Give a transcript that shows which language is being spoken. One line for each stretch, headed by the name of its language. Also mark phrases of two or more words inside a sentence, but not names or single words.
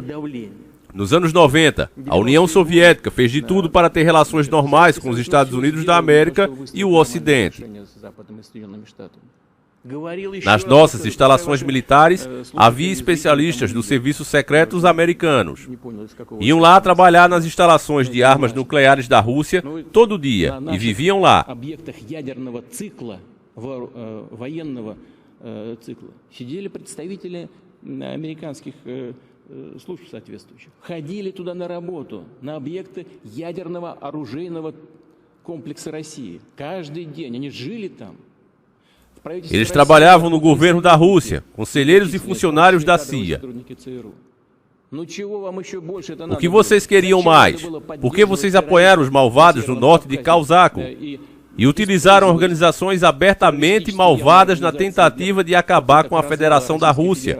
Portuguese: Nos anos 90, a União Soviética fez de tudo para ter relações normais com os Estados Unidos da América e o Ocidente. Nas nossas instalações militares, havia especialistas dos serviços secretos americanos. Iam lá trabalhar nas instalações de armas nucleares da Rússia todo dia e viviam lá.
Russian: Сидели представители американских служб соответствующих. Ходили туда на работу, на объекты ядерного оружейного комплекса России. Каждый день они жили там.
Portuguese: Eles trabalhavam no governo da Rússia, conselheiros e funcionários da CIA. O que vocês queriam mais? Por que vocês apoiaram os malvados no norte de Kausáko e utilizaram organizações abertamente malvadas na tentativa de acabar com a Federação da Rússia?